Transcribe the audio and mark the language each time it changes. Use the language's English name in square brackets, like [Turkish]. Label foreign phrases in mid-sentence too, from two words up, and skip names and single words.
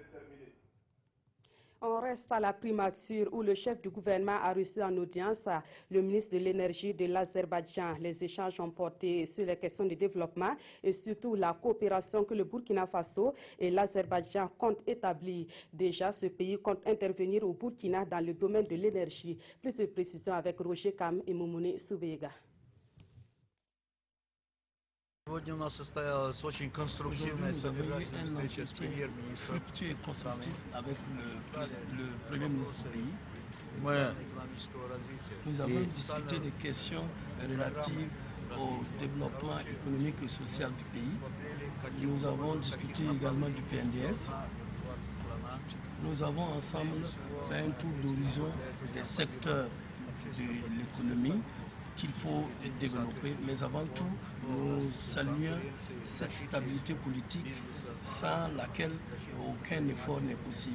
[French] On reste à la primature où le chef du gouvernement a reçu en audience le ministre de l'énergie de l'Azerbaïdjan. Les échanges ont porté sur les questions de développement et surtout la coopération que le Burkina Faso et l'Azerbaïdjan comptent établir. Déjà, ce pays compte intervenir au Burkina dans le domaine de l'énergie. Plus de précisions avec Roger Kam et Moumouni Soubega. [Russian] Сегодня у нас состоялась очень конструктивная содержательная встреча с премьер-министром. [French] Avec le Premier ministre du pays. Nous avons discuté des questions relatives au développement économique et social du pays. Nous avons discuté également du PNDS. Nous avons ensemble fait un tour d'horizon des secteurs de l'économie qu'il faut développer, mais avant tout, nous saluons cette stabilité politique sans laquelle aucun effort n'est possible.